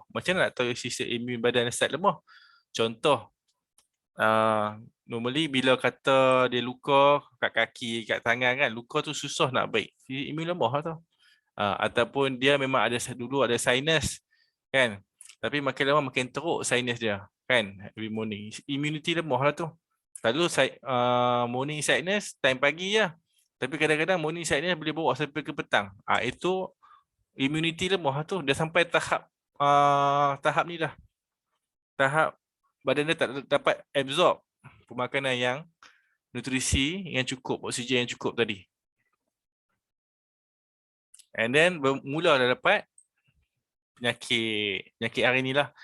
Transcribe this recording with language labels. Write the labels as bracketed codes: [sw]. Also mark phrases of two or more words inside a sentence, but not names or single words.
[ms] Macam mana nak tahu sistem imun badan dah start lemah? Contoh, normally bila kata dia luka kat kaki, kat tangan kan, luka tu susah nak baik. Imun lemah lah tu. Ataupun dia memang dulu ada sinus kan. Tapi makin lama makin teruk sinus dia kan, [en] every morning. [ms] Immunity lemah lah tu. Lalu [en] morning sickness [ms] time pagi je. Tapi kadang-kadang [en] morning sickness [ms] boleh bawa sampai ke petang. Itu immunity lemah tu. Dia sampai tahap ni dah. Tahap badan dia tak dapat absorb pemakanan yang nutrisi yang cukup, oksigen yang cukup tadi. [en] And then [ms] bermula dah dapat penyakit hari ni lah.